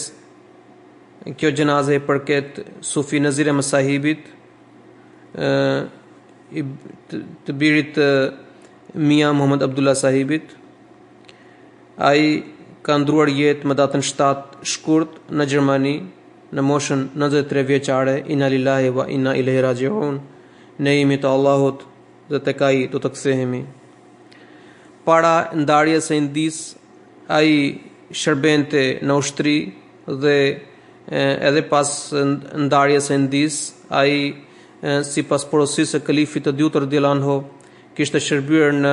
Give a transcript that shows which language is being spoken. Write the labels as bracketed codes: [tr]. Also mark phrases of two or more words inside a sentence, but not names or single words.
[sq] Kjo gjenaze i përket Sufi Nazir Ahmed Sahibit, të birit të Mia Muhammad Abdullah Sahibit. Ai ka ndruar jetë më datën 7 shkurt në Gjermani në moshën 93 vjeçare. [ar] إنا لله وإنا إليه راجعون. [sq] Ne jemi të Allahut dhe tek ai do të kthehemi. Para ndarjes së Indis, ai shërbente në ushtri dhe edhe pas ndarjes së Indis, ai sipas porosisë së kalifit të dytë [ar] رضي الله عنه [sq] kishte shërbyer në